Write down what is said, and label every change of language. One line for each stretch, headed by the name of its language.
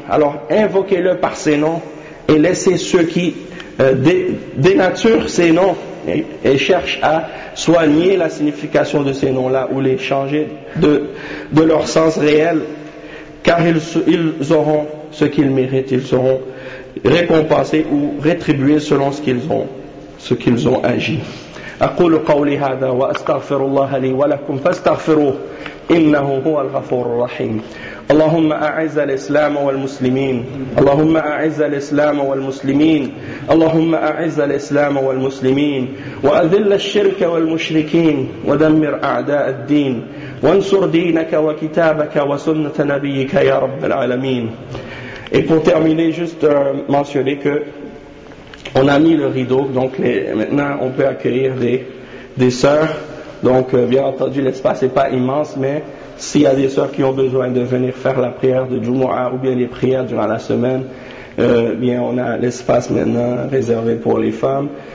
French: Alors invoquez-le par ces noms et laissez ceux qui dénature ces noms et cherche à soigner la signification de ces noms-là ou les changer de leur sens réel, car ils auront ce qu'ils méritent, ils seront récompensés ou rétribués selon ce qu'ils ont ce qu'ils ont agi.
Arabic: أقول قولي هذا وأستغفر الله لي ولكم فاستغفروه إنه هو الغفور الرحيم اللهم أعز الإسلام والمسلمين اللهم أعز الإسلام والمسلمين اللهم أعز الإسلام والمسلمين وأذل الشرك والمشركين ودمر أعداء الدين وانصر دينك وكتابك وسنة نبيك يا رب العالمين.
French: Et pour terminer, juste mentionner que on a mis le rideau, donc maintenant on peut accueillir des sœurs. Donc bien entendu l'espace n'est pas immense, mais s'il y a des sœurs qui ont besoin de venir faire la prière de Jumu'ah ou bien les prières durant la semaine, bien on a l'espace maintenant réservé pour les femmes.